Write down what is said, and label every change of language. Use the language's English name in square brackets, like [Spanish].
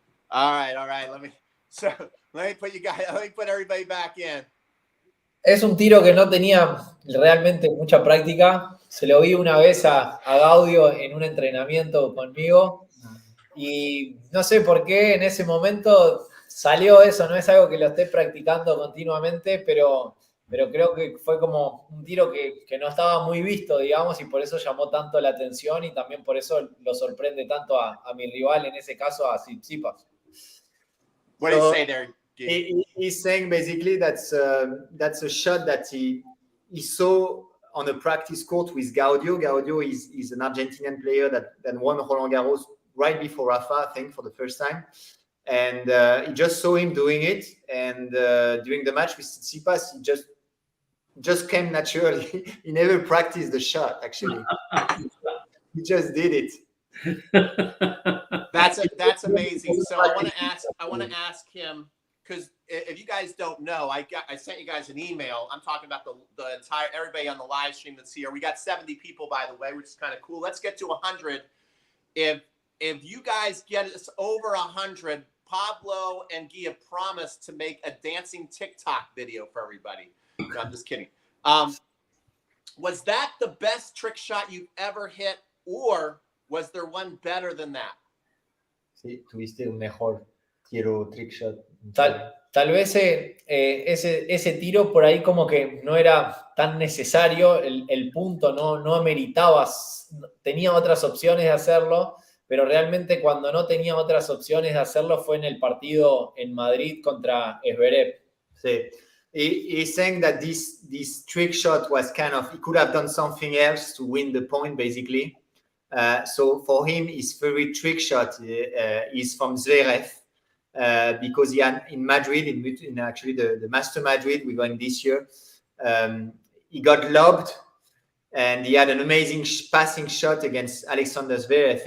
[English] All right. Let me put everybody back in. [Spanish] Es un tiro que no tenía realmente mucha práctica. Se lo vi una vez a Gaudio en un entrenamiento conmigo y no sé por qué en ese momento salió eso. No es algo que lo esté practicando continuamente, pero creo que fue como un tiro que no estaba muy visto, digamos, y por eso llamó tanto la atención y también por eso lo sorprende tanto a mi rival, en ese caso a Tsitsipas. [English] What do you say there? He's saying basically that's a shot that he saw on a practice court with Gaudio. Gaudio is an Argentinian player that won Roland Garros right before Rafa, I think, for the first time. And he just saw him doing it. And during the match with Tsitsipas, he just came naturally. He never practiced the shot, actually. He just did it. That's amazing. So I want to ask him, because if you guys don't know, I sent you guys an email. I'm talking about the entire everybody on the live stream that's here. We got 70 people, by the way, which is kind of cool. Let's get to 100. If you guys get us over 100, Pablo and Guy have promised to make a dancing TikTok video for everybody. No, I'm just kidding. Was that the best trick shot you've ever hit, or was there one better than that? [Spanish] Sí, tuviste un mejor trick shot. Tal vez ese tiro por ahí como que no era tan necesario, el punto no ameritaba, tenía otras opciones de hacerlo, pero realmente cuando no tenía otras opciones de hacerlo fue en el partido en Madrid contra Zverev. Sí. [English] He's saying that this trick shot was kind of, he could have done something else to win the point, basically. So for him, his favorite trick shot is from Zverev, because he had in Madrid, in actually the Master Madrid we're going this year, he got lobbed and he had an amazing passing shot against Alexander Zverev.